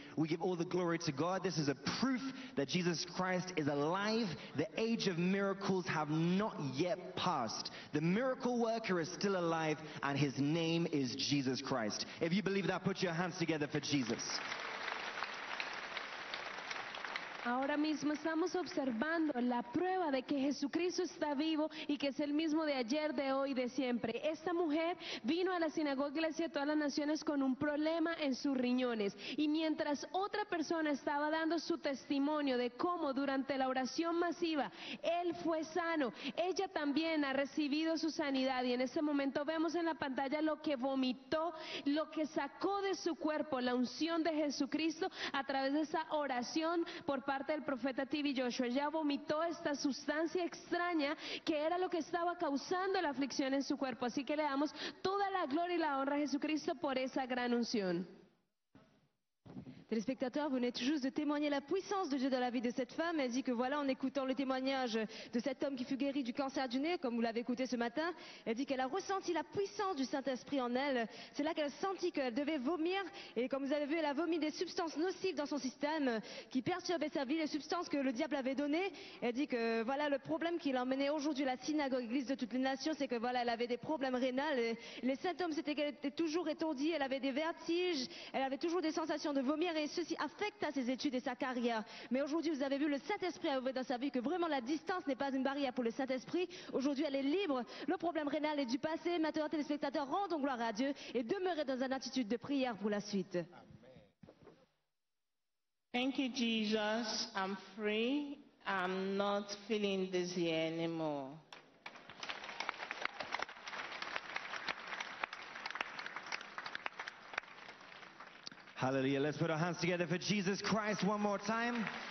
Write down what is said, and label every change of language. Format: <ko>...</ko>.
<en>We give all the glory to God. This is a proof that Jesus Christ is alive. The age of miracles have not yet passed. The miracle worker is still alive, and his name is Jesus Christ. If you believe that, put your hands together for Jesus.</en> <es>Ahora mismo estamos observando la prueba de que Jesucristo está vivo y que es el mismo de ayer, de hoy, de siempre. Esta mujer vino a la sinagoga Iglesia de todas las naciones con un problema en sus riñones, y mientras otra persona estaba dando su testimonio de cómo durante la oración masiva él fue sano, ella también ha recibido su sanidad, y en este momento vemos en la pantalla lo que vomitó, lo que sacó de su cuerpo, la unción de Jesucristo a través de esa oración por parte del profeta TV Joshua. Ella vomitó esta sustancia extraña que era lo que estaba causando la aflicción en su cuerpo. Así que le damos toda la gloria y la honra a Jesucristo por esa gran unción.</es> <fr>Téléspectateurs, vous venez tout juste de témoigner la puissance de Dieu dans la vie de cette femme. Elle dit que voilà, en écoutant le témoignage de cet homme qui fut guéri du cancer du nez, comme vous l'avez écouté ce matin, elle dit qu'elle a ressenti la puissance du Saint-Esprit en elle. C'est là qu'elle a senti qu'elle devait vomir, et comme vous avez vu, elle a vomi des substances nocives dans son système qui perturbaient sa vie, les substances que le diable avait données. Elle dit que voilà, le problème qui l'emmenait aujourd'hui à la synagogue Église de toutes les nations, c'est que voilà, elle avait des problèmes rénals. Les symptômes, c'était qu'elle était toujours étourdie, elle avait des vertiges, elle avait toujours des sensations de vomir, et ceci affecta ses études et sa carrière. Mais aujourd'hui, vous avez vu, le Saint-Esprit a œuvré dans sa vie, que vraiment la distance n'est pas une barrière pour le Saint-Esprit. Aujourd'hui, elle est libre. Le problème rénal est du passé. Maintenant, téléspectateurs, rendons gloire à Dieu et demeurez dans une attitude de prière pour la suite.</fr> <en>Thank you, Jesus. I'm free. I'm not feeling dizzy anymore. Hallelujah. Let's put our hands together for Jesus Christ one more time.</en>